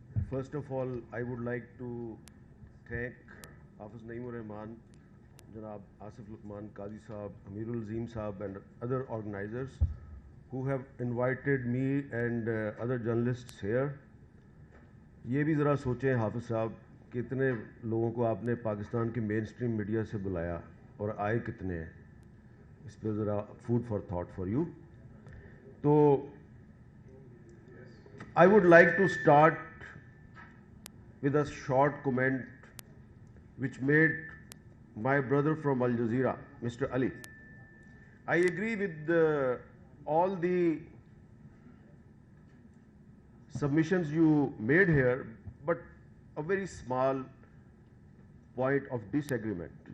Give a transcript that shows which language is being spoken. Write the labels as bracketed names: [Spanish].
[English] First of all, I would like to thank Hafiz Naeem Rahman, Janab Asif Luqman Qazi Sahab, Amirul Azim Sahab and other organizers who have invited me and other journalists here. [Urdu] یہ بھی ذرا سوچیں حافظ صاحب کہ اتنے لوگوں کو آپ نے پاکستان کی مین اسٹریم میڈیا سے بلایا اور آئے کتنے ہیں، اس پہ ذرا [English] Food for thought for you. تو I would like to start with a short comment which made my brother from Al Jazeera, Mr. Ali. I agree with all the submissions you made here, but a very small point of disagreement.